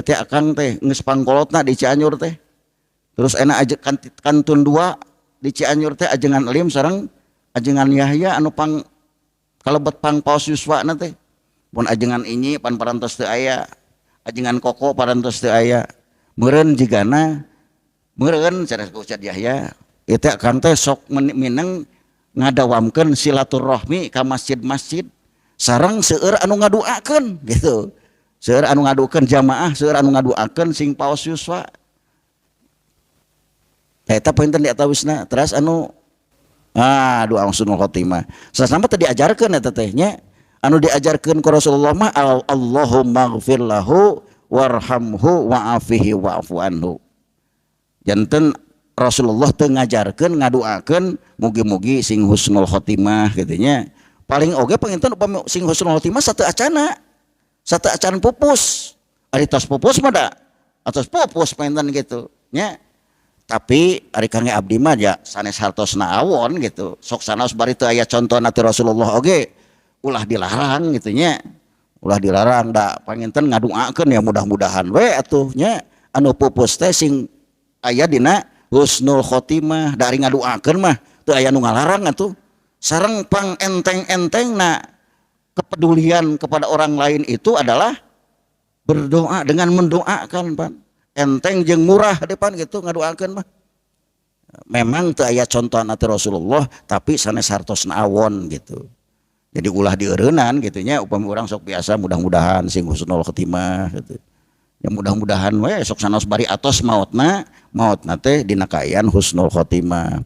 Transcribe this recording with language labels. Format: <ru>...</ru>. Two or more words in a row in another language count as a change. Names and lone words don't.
<su>teh akang teh geus pangkolotna di Cianjur teh terus</su> <id>enak aja</id> <su>kantun 2 di Cianjur teh ajengan Elim sareng ajengan Yahya anu pang kalebet pang paos Yuswa teh pun ajengan ini pan parantos teu aya ajengan Koko parantos teu aya meureun jigana meureun cara Ustaz Yahya eta Kang teh sok mineng ngadawamkeun silaturahmi ka masjid-masjid sareng seueur anu ngaduakeun gitu. Seueur anu ngaduakeun jamaah, seueur anu ngaduakeun sing paos yuswa. Eta painten di atawisna. Terus anu doa</su> <ar>حسن الخاتمة.</ar> <su>Sasama teh diajarkeun eta teh nya. Anu diajarkeun ku Rasulullah mah</su> <ar>اللهم اغفر له وارحمه وعافه واعف عنه.</ar> <su>Janten Rasulullah teu ngajarkeun ngaduakeun mugi-mugi sing</su> <ar>حسن الخاتمة</ar> <su>kitu nya. Paling oge panginten upami sing</su> <ar>حسن الخاتمة</ar> <su>sateu acana. Sateu acan pupus. Ari tos pupus mah da atos pupus panginten gitu nya. Tapi ari kangge abdi mah ya sanes hartosna awon gitu. Sok sanaos bari teu aya contohna ti Rasulullah oge ulah dilarang gitu nya. Ulah dilarang da panginten ngaduakeun ya mudah-mudahan we atuh nya anu pupus teh sing aya dina</su> <ar>حسن الخاتمة</ar> <su>dari ngaduakeun mah teu aya nu ngalarang atuh. Sareng pang enteng-entengna</su> <id>kepedulian kepada orang lain itu adalah berdoa dengan mendoakan pan.</id> <su>Enteng jeung murah depan gitu ngaduakeun mah. Memang teu aya contohna ti Rasulullah tapi sanes hartosna awon gitu. Jadi ulah dieureunnan gitu nya upami urang sok biasa mudah-mudahan sing</su> <ar>حسن الخاتمة</ar> <su>gitu. Ya mudah-mudahan we sok sanaos bari atos mautna teh dina kaayaan</su> <ar>حسن الخاتمة.</ar>